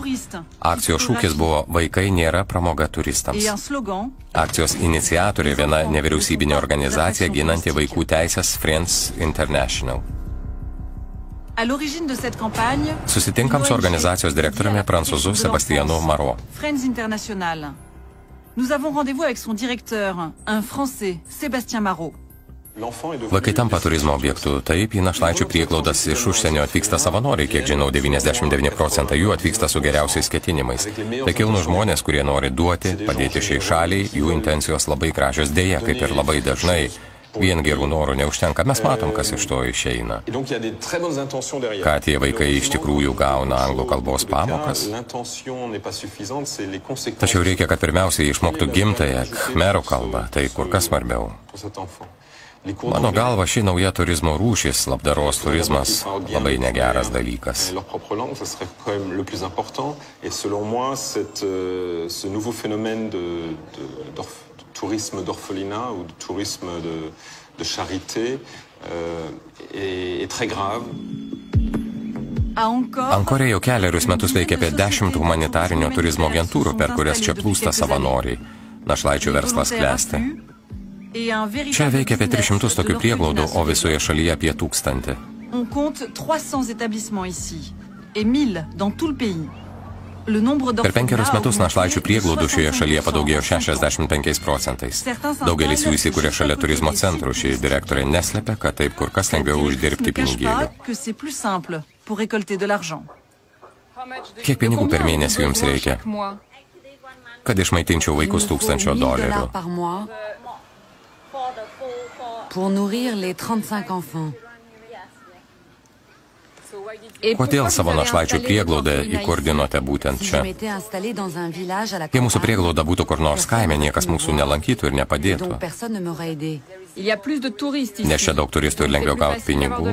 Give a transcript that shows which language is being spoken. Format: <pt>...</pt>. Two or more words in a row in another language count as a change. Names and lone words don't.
<lt>Akcijos šūkis buvo "Vaikai nėra pramoga turistams". Akcijos iniciatorė viena nevyriausybinė organizacija ginanti vaikų teisės Friends International. Susitinkam su organizacijos direktoriumi prancūzu Sebastianu Maro.</lt> <fr>Nous avons rendez-vous avec son directeur, un Français, Sébastien Marot.</fr> <lt>Vaikai tampa turizmo objektu. Taip, į našlaičių prieglaudas iš užsienio atvyksta savanoriai, kiek žinau, 99% jų atvyksta su geriausiais ketinimais. Tai kilnūs žmonės, kurie nori duoti, padėti šiai šaliai, jų intencijos labai gražios, dėja, kaip ir labai dažnai. Vien gerų norų neužtenka, mes matom, kas iš to išeina. Ką tie vaikai iš tikrųjų gauna anglų kalbos pamokas? Tačiau reikia, kad pirmiausiai išmoktų gimtąją khmerų kalbą, tai kur kas svarbiau. Mano galva, ši nauja turizmo rūšis, labdaros turizmas, labai negeras dalykas.</lt> <fr>Tourisme d'orphelinat ou tourisme de charité est très grave.</fr> <lt>Ankore jau keliarius metus veikia apie 10 humanitarinio turizmo agentūrų, per kurias čia plūsta savanoriai. Našlaičių verslas klesti. Čia veikia apie 300 tokių prieglaudų, o visoje šalyje apie 1000.</lt> <fr>On compte 300 établissements ici et 1000 dans tout le pays.</fr> <lt>Per 5 metus našlaičių prieglaudų šioje šalyje padaugėjo 65%. Daugelis jų įsikūrė šalia turizmo centrų. Ši direktorė neslepia, kad taip kur kas lengviau uždirbti pinigėlių. Kiek pinigų per mėnesį jums reikia? Kad išmaitinčiau vaikus $1000.</lt> <fr>Pour nourrir les 35 enfants.</fr> <lt>Kodėl savo našlaičių prieglaudą įkurdinote būtent čia? Jei mūsų prieglauda būtų kur nors kaime, niekas mūsų nelankytų ir nepadėtų. Nes čia daug turistų ir lengviau gauti pinigų.</lt>